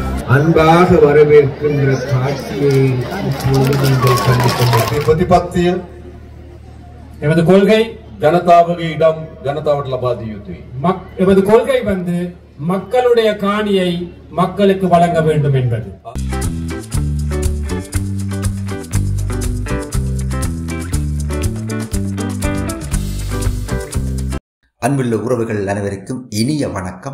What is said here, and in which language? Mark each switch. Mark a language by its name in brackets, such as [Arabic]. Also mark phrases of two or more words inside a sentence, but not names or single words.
[Tamil] அன்பாக வரவேற்கின்ற காட்சியை இப்போது நீங்கள் கண்டுகொண்டீர்கள். [Sinhala] ප්‍රතිපත්තිය [Tamil] எமது கொள்கை [Sinhala] ජනතාවගේ ඉඩම් ජනතාවට ලබා දිය යුතුයි. [Tamil] எமது கொள்கை மக்களுடைய காணியை மக்களுக்கு வழங்க வேண்டும் என்பது. அன்புள்ள உறவுகள் அனைவருக்கும் இனிய வணக்கம்.